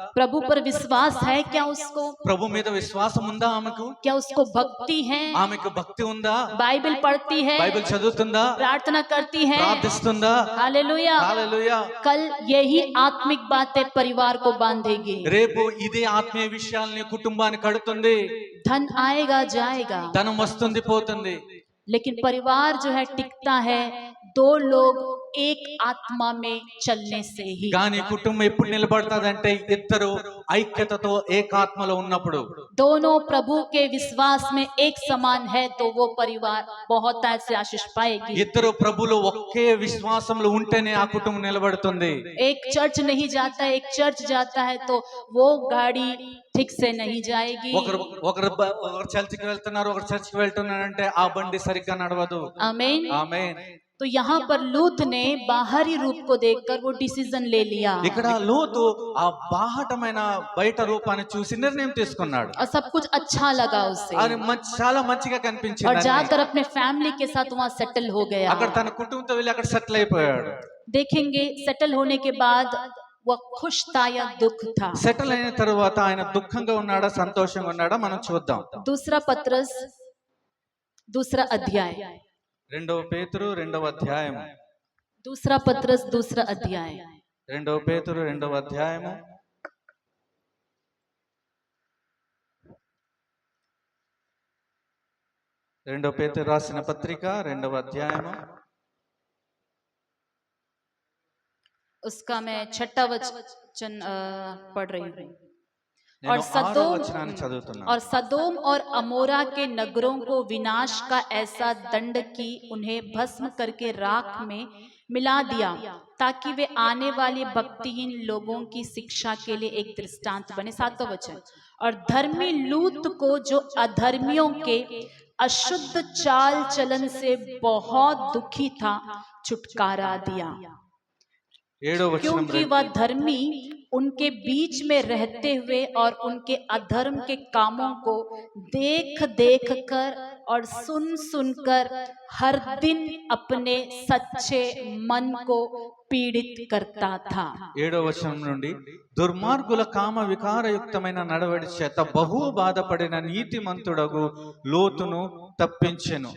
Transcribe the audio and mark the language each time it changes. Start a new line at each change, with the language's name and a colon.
Hindi: प्रभु पर विश्वास है क्या उसको,
Telugu: ప్రభు మీద విశ్వాసం ఉందా ఆమెకు,
Hindi: क्या उसको भक्ति है,
Telugu: ఆమెకు భక్తి ఉందా,
Hindi: बाइबल पढ़ती है,
Telugu: బైబిల్ చదువుతుందా,
Hindi: प्रार्थना करती है,
Telugu: ప్రార్థిస్తుందా,
Hindi: हालेलुया।
Telugu: హల్లెలూయా।
Hindi: कल यही आत्मिक बातें परिवार को बांधेगी।
Telugu: రేపు ఇదే ఆత్మీయ విషయాల్ని కుటుంబాన్ని కడుతుంది,
Hindi: धन आएगा जाएगा,
Telugu: ధనం వస్తుంది పోతుంది,
Hindi: लेकिन परिवार जो है टिकता है दो लोग एक आत्मा में चलने से ही।
Telugu: కానీ కుటుంబం ఎప్పుడు నిలబడతాదంటే ఇద్దరు ఐక్యతతో ఏకాత్మలో ఉన్నప్పుడు।
Hindi: दोनों प्रभु के विश्वास में एक समान है तो वो परिवार बहुत ऐसे आशीष पाएगी।
Telugu: ఇద్దరు ప్రభులో ఒకే విశ్వాసంలో ఉంటేనే ఆ కుటుంబం నిలబడుతుంది।
Hindi: एक चर्च नहीं जाता है, एक चर्च जाता है तो वो गाड़ी ठीक से नहीं जाएगी।
Telugu: ఒకరు చర్చికి వెళ్తున్నారు, ఒకరు చర్చికి వెళ్తున్నారంటే ఆ బండి సరిగ్గా నడవదు।
Hindi: आमीन।
Telugu: ఆమేన్।
Hindi: तो यहाँ पर लूत ने बाहरी रूप को देखकर वो डिसीजन ले लिया
Telugu: ఇక్కడ లోతు ఆ బాహటమైన బయట రూపాన్ని చూసి నిర్ణయం తీసుకున్నాడు।
Hindi: और सब कुछ अच्छा लगा उसे,
Telugu: అది చాలా మంచిగా
Hindi: और
Telugu: కనిపించింది।
Hindi: जाकर अपने फैमिली के साथ वहाँ सेटल हो गया।
Telugu: అక్కడ తన కుటుంబంతో వెళ్ళి అక్కడ సెటిల్ అయిపోయాడు।
Hindi: देखेंगे सेटल होने के बाद वह खुश था या दुख था।
Telugu: సెటిల్ అయిన తర్వాత ఆయన దుఃఖంగా ఉన్నాడా సంతోషంగా ఉన్నాడా మనం చూద్దాం।
Hindi: दूसरा पत्रस दूसरा अध्याय,
Telugu: రెండవ పేతురు రెండవ అధ్యాయము,
Hindi: दूसरा पत्रस दूसरा अध्याय,
Telugu: రెండవ పేతురు రెండవ అధ్యాయము, రెండవ పేతురు రాసిన పత్రిక రెండవ అధ్యాయము,
Hindi: उसका मैं छठा वचन पढ़ रही हूँ। और
Telugu: నేను ఆరో వచనాన్ని
Hindi: सदोम
Telugu: చదువుతున్నాను।
Hindi: और सदोम और अमोरा के नगरों को विनाश का ऐसा दंड की उन्हें भस्म करके राख में मिला दिया ताकि वे आने वाले भक्तिहीन लोगों की शिक्षा के लिए एक दृष्टांत बने। सातवां वचन, और धर्मी लूत को जो अधर्मियों के अशुद्ध चाल चलन से बहुत दुखी था छुटकारा दिया,
Telugu: ఏడవ వచనం
Hindi: क्योंकि वह धर्मी उनके बीच में रहते हुए और उनके अधर्म के कामों को देख देख कर और सुन सुन कर हर दिन अपने सच्चे मन को पीड़ित करता था।
Telugu: ఏడవ వచనం నుండి, దుర్మార్గుల కామ వికారయుక్తమైన నడవడి చేత బహు బాధపడిన నీతిమంతుడగు లోతును తప్పించెను।